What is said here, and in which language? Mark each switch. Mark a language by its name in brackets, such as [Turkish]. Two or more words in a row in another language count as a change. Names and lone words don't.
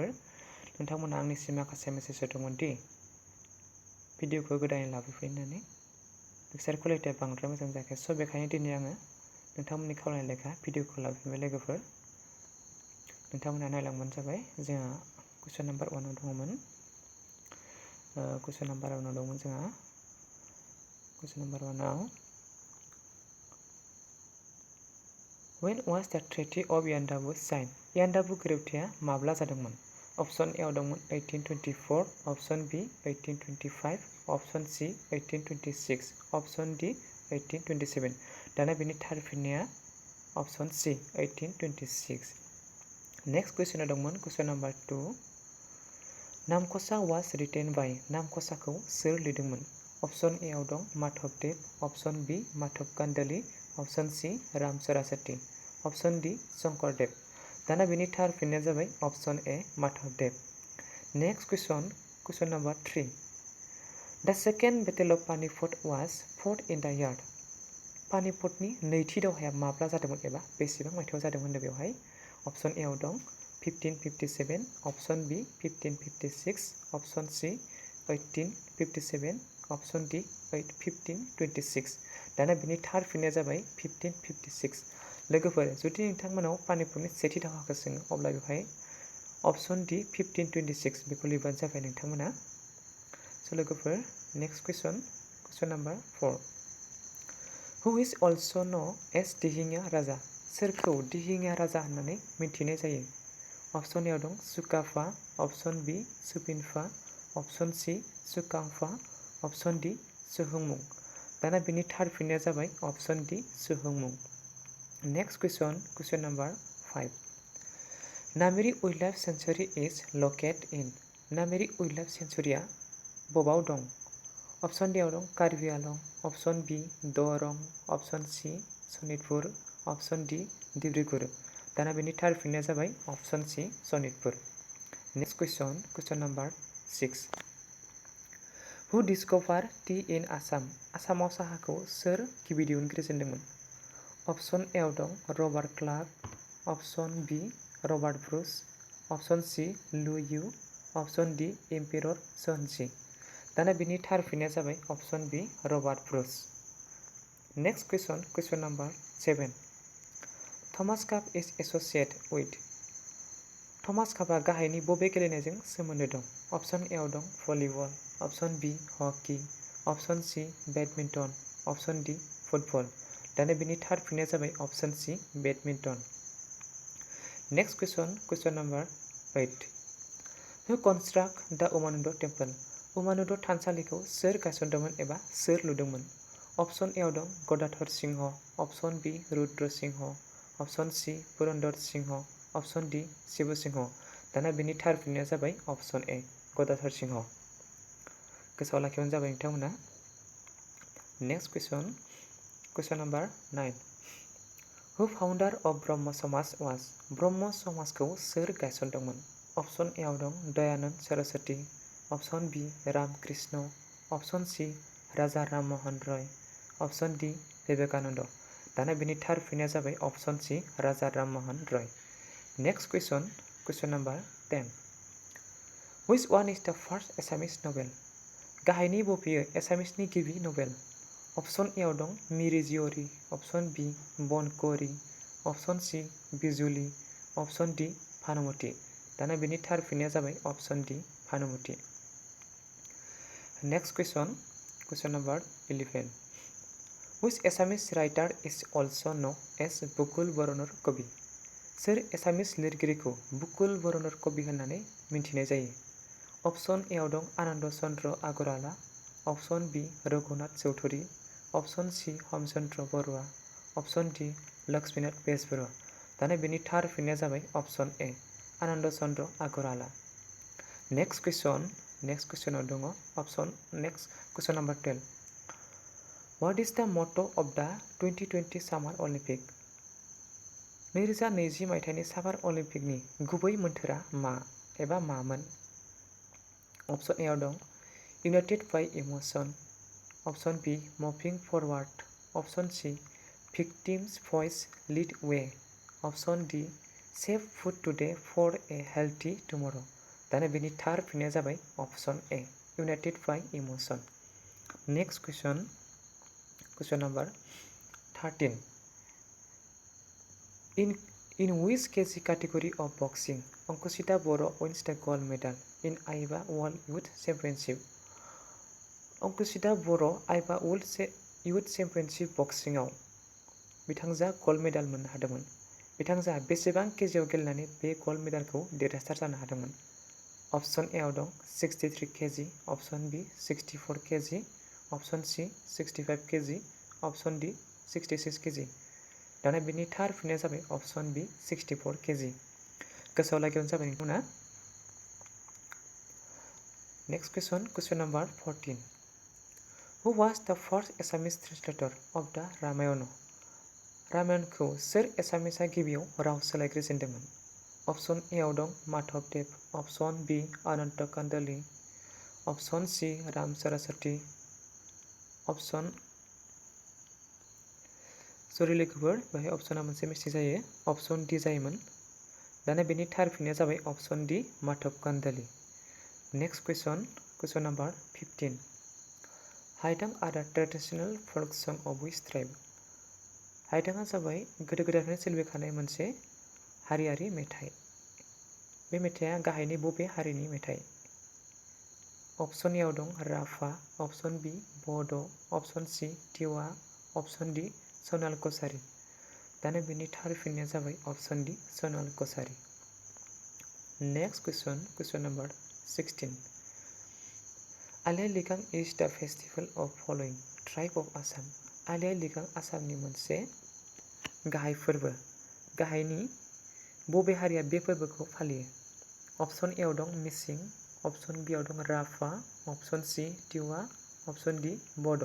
[Bodo] नोंथांमोना आंनिसिम माखासे मेसेज होदोंमोन दि भिडिअखौ गोदानै लाबोफिननानै [English] picture qualitya [Bodo] बांद्राय मोजां जायाखै, स' बेखायनो दिनै आङो नोंथांमोननि खावलायनाय लेखा भिडिअखौ लाबोफिनबाय लोगोफोर। नोंथांमोना नायलांबानो जाबाय। जोंहा कुइसन नाम्बार 1 दङमोन। कुइसन नाम्बार 1 दंमोन जोंहा। [English] question number 1 When was the Treaty of Yandabu signed? [Bodo] यान्दाबु गोरोबथाया माब्ला जादोंमोन? [English] option A [Bodo] दंमोन 1824, [English] option B [Bodo] 1825, [English] option C [Bodo] 1826, [English] option D [Bodo] 1827। दाना बेनि थार फिननाया [English] option C [Bodo] 1826। [English] next question [Bodo] दंमोन [English] question number 2 [Bodo] नामकसा [English] was written by [Bodo] नामकसाखौ सोर लिरदोंमोन? [English] option A [Bodo] दं माधवदेव, [English] option B [Bodo] माधव कान्डली, [English] option C [Bodo] राम सरासति, [English] option D [Bodo] शंकरदेव। दाना बेनि थार फिननाया जाबाय [English] option A [Bodo] माधवदेव। [English] next question number 3 The second battle of Panipat was fought in the year। [Bodo] पानिपतनि नैथि दावहाया माब्ला जादोंमोन एबा बेसेबां मायथाइयाव जादोंमोन बेवहाय? [English] option A [Bodo] दं 1557, [English] option B [Bodo] 1556, [English] option C [Bodo] 1857, [English] option D [Bodo] 1526। दाना बिनि थार फिननाया जाबाय 1556। लोगोफोर जुदि नोंथांमोनाव पानिपतनि सेथि दावहाखौ सोङो अब्ला बेवहाय [English] option D [Bodo] 1526 बेखौ लिरबानो जाबाय नोंथांमोना। [English] स' लोगोफोर next question number 4 Who is also known as दिहिङा राजा? [Bodo] सोरखौ दिहिङा राजा होननानै मिन्थिनाय जायो? [English] option A [Bodo] दं सुकाफा, [English] option B [Bodo] सुपिनफा, [English] option C [Bodo] सुकांफा, [English] option D [Bodo] सुहुंमुं। दाना बिनि थार फिननाया जाबाय [English] option D [Bodo] सुहुंमुं। [English] next question number 5 Nameri wild life sanctuary is located in. [Bodo] नामेरि [English] wild life sanctuarya [Bodo] बबाव दं? [English] option D [Bodo] दं कार्बि आलं, [English] option B [Bodo] दरं, [English] option C [Bodo] सनितपुर, [English] option D [Bodo] डिब्रुगढ़। दाना बेनि थार फिननाया जाबाय [English] option C [Bodo] सनितपुर। [English] next question number 6 Who discovered tea in आसाम? [Bodo] आसामाव साहाखौ सोर गिबि दिहुनग्रोजेनदोंमोन? [English] option A [Bodo] दं रबार्ट क्लार्क, [English] option B [Bodo] रबार्ट ब्रुस, [English] option C [Bodo] लुइयु, [English] option D [Bodo] एम्पेरर सोहनसी। दाना बिनि थार फिननाया जाबाय [English] option B [Bodo] रबार्ट ब्रुस। [English] next question number 7 Thomas Cup is associated with. [Bodo] थमास कापआ गाहायनि बबे गेलेनायजों सोमोन्दो दं? [English] option A [Bodo] दं भलिबल, [English] option B [Bodo] हकी, [English] option C [Bodo] बेडमिन्टन, [English] option D [Bodo] फुटबल। दाना बिनि थार फिननाया जाबाय [English] option C [Bodo] बेडमिन्टन। [English] next question number 8 Who construct the उमानन्द टेम्पल? [Bodo] उमानन्द थानसालिखौ सोर गायसनदोंमोन एबा सोर लुदोंमोन? [English] option A [Bodo] दं गदाधर सिंह, [English] option B [Bodo] रुद्र सिंह, [English] option C [Bodo] पुरन्दर सिंह, [English] option D [Bodo] शिव सिंह। दाना बिनि थार फिननाया जाबाय [English] option A [Bodo] गदाधर सिंह। गोसोआव लाखिबानो जाबाय नोंथांमोना। [English] next question number 9 Who founder of ब्रह्म समाज was? [Bodo] ब्रह्म समाजखौ सोर गायसनदोंमोन? [English] option A [Bodo] दं दयानन्द सरस्वती, [English] option B [Bodo] रामकृष्ण, [English] option C [Bodo] राजा राममोहन रॉय, [English] option D [Bodo] विवेकानन्द। दाना बिनि थार फिननाया जाबाय [English] option C [Bodo] राजा राममोहन रॉय। [English] next question number 10 Which one is the first Assamese novel? [Bodo] गाहायनि बबेयो एसामिसनि गिबि नभेल? [English] option A [Bodo] दं मिरि जिउरि, [English] option B [Bodo] बनकरी, [English] option C [Bodo] बिजुली, [English] option D [Bodo] भानुमति। दाना बिनि थार फिननाया जाबाय [English] option D [Bodo] भानुमति। [English] next question number 11 Which Assamese writer is also known as बुकुल बरनर कवि? [Bodo] सोर एसामिस लिरगिरिखौ बुकुल बरनर कवि होननानै मिन्थिनाय जायो? [English] option A [Bodo] दं आनन्द चन्द्र आगरवाला, [English] option B [Bodo] रघुनाथ चौधरी, [English] option C [Bodo] हमचन्द्र बरुवा, [English] option D [Bodo] लक्ष्मीनाथ बेजबरुवा। दाना बेनि थार फिननाया जाबाय [English] option A [Bodo] आनन्द चन्द्र आगरवाला। [English] next questionao दङ question number 12 What is the motto of the 2020 Summer Olympic? [Bodo] 2020 मायथाइनि [English] Summer Olympicni [Bodo] गुबै मोन्थोरा मा एबा मामोन? [English] Option A [Bodo] आव दं [English] United by emotion. Option B moving forward. Option C victim's voice lead way. Option D save food today for a healthy tomorrow. [Bodo] दाना बेनि थार फिननाया जाबाय [English] Option A United by emotion. Next question number 13. In which kg category of boxing Ankushita Boro wins the gold medal in AIBA World Youth Championship? [Bodo] Ankushita Boro AIBA World Youth Championship boxing आव बिथांजोआ [English] gold medal [Bodo] मोननो हादोंमोन। बिथांजोआ बेसेबां केजिआव गेलेनानै बे [English] gold medalkhou [Bodo] देरहासार जानो हादोंमोन? [English] Option A [Bodo] आव दं [English] 63 kg, Option B 64 kg, Option C 65 kg, Option D 66 kg. [Bodo] दाना बेनि थार फिननाया जाबाय [English] Option B 64 kg. [Bodo] गोसोआव लाखिबानो जाबाय नोंथांमोना। [English] Next question number 14. Who was the first Assamese translator of the Ramayana? [Bodo] रामायणखौ सोर एसामिसआ गिबियाव राव सोलायग्रोजेनदोंमोन? [English] Option A [Bodo] आव दं माधवदेव, [English] Option B [Bodo] अनंत कांडली, [English] Option C [Bodo] राम सरस्वती, Option सरि लोगोफोर बेहाय अपसना मोनसे मिस्टेक जायो, [English] Option D [Bodo] जायोमोन। दाना बेनि थार फिननाया जाबाय [English] Option D [Bodo] माधव कांडली. [English] Next question number 15. हाइदां are the traditional folk song of which tribe? [Bodo] हाइदांआ जाबाय गोदो गोदायनिफ्रायनो सोलिबोखानाय मोनसे हारियारि मेथाइ। बे मेथाइआ गाहायनि बबे हारिनि मेथाइ? [English] Option A [Bodo] आव दं राभा, [English] Option B [Bodo] बड', [English] Option C [Bodo] टिवा, [English] Option D [Bodo] सनाल कसारी. दाना बेनि थार फिननाया जाबाय [English] Option D [Bodo] सनाल कसारी. [English] Next question number 16. आली-आइ-लिगां is the festival of following tribe of Assam. [Bodo] आली-आइ-लिगां आसामनि मोनसे गाहाय फोरबो। गाहायनि बबे हारिया बे फोरबोखौ फालियो? [English] Option A [Bodo] आव दं मिसिं, [English] Option B [Bodo] आव दं राभा, [English] Option C [Bodo] टिवा, [English] Option D [Bodo] बड'.